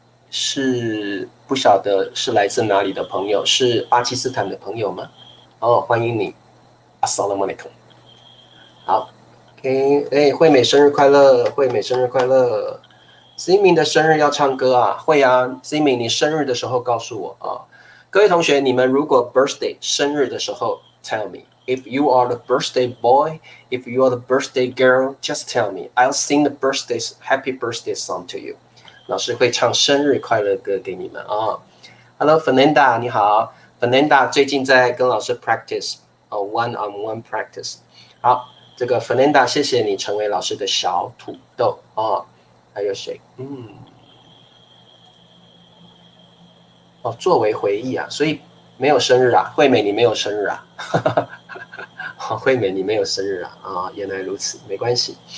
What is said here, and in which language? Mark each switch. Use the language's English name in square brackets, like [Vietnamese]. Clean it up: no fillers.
[Chinese] 是不晓得是来自哪里的朋友，是巴基斯坦的朋友吗？哦，欢迎你 ，Assalamualaikum。好 ，OK， 哎，惠美生日快乐，惠美生日快乐。 Ziming 的生日要唱歌啊，会啊 ，Ziming 你生日的时候告诉我啊。各位同学，你们如果 [English] birthday [Chinese] 生日的时候 [English] ，tell me if you are the birthday boy, if you are the birthday girl, just tell me. I'll sing the happy birthday song to you. [Chinese] 老师会唱生日快乐歌给你们啊。 [English] Hello [Chinese] Fernanda， 你好 ，Fernanda 最近在跟老师 [English] practice one-on-one practice。 [Chinese] 好，这个 Fernanda 谢谢你成为老师的小土豆啊。还有谁？作为回忆啊，所以没有生日啊，惠美你没有生日啊，惠美你没有生日啊，原来如此，没关系。